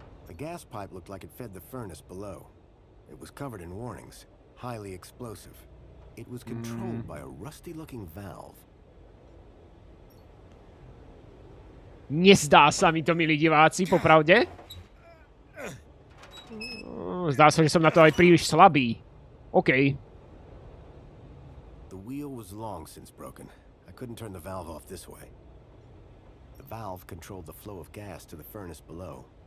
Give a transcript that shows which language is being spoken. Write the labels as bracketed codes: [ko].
[en] The gas pipe looked like it fed the furnace below. It was covered in warnings, highly explosive. It was controlled by a rusty-looking valve. [sk] Nezdá sa mi to, milí diváci, popravde. Zdá sa, že som na to aj príliš slabý. [en] OK. The wheel was long since broken. I couldn't turn the valve off this way. The valve controlled the flow of gas to the furnace below.